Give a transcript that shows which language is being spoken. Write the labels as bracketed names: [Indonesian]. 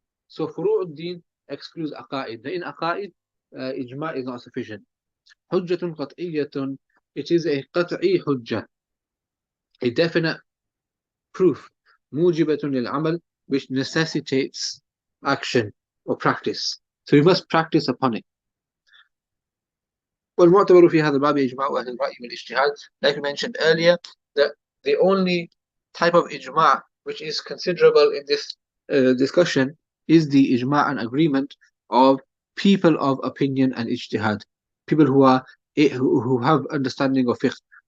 [English] So furu'ud din excludes aqa'id. In aqa'id, ijma' is not sufficient. [Arabic] Hujjatun qat'iyyatun. [English] It is a qat'i hujjah, a definite proof. [Arabic] Mujibatun lil amal, [English] which necessitates action or practice. So we must practice upon it. [Arabic] والمعتبر في هذا الباب إجماع أهل الرأي والاجتهاد. [English] Like we mentioned earlier, that the only type of ijma' which is considerable in this discussion is the ijma' and agreement of people of opinion and ijtihad, people who have understanding of fiqh.